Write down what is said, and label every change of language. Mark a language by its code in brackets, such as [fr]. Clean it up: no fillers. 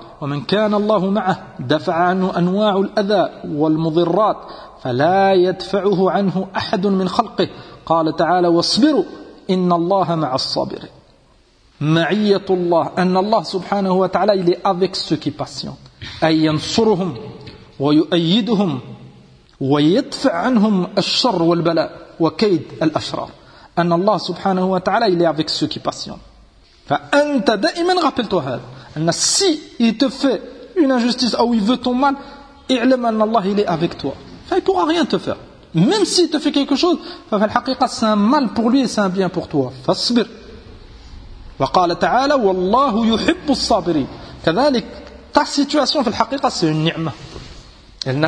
[ar] ومن كان الله معه دفع عنه أنواع الأذى والمضرات فلا يدفعه عنه أحد من خلقه قال تعالى واصبروا إن الله مع الصابرين. معية الله أن الله سبحانه وتعالى [fr] il est avec ceux qui patient, [ar] أي ينصرهم ويؤيدهم ويدفع عنهم الشر والبلاء وكيد الأشرار. أن الله سبحانه وتعالى [fr] il est avec ceux qui patient. [ar] فأنت دائما rappelle-toi هذا. [fr] Si il te fait une injustice ou il veut ton mal, [ar] i'lam anna [fr] Allah il est avec toi. Enfin, il ne pourra rien te faire. Même s'il te fait quelque chose, c'est un mal pour lui et c'est un bien pour toi. Fasbir. [ar] Wa qala ta'ala wallahu yuhibbu as-sabirin. Kadhalik, [fr] ta situation c'est une ni'ma.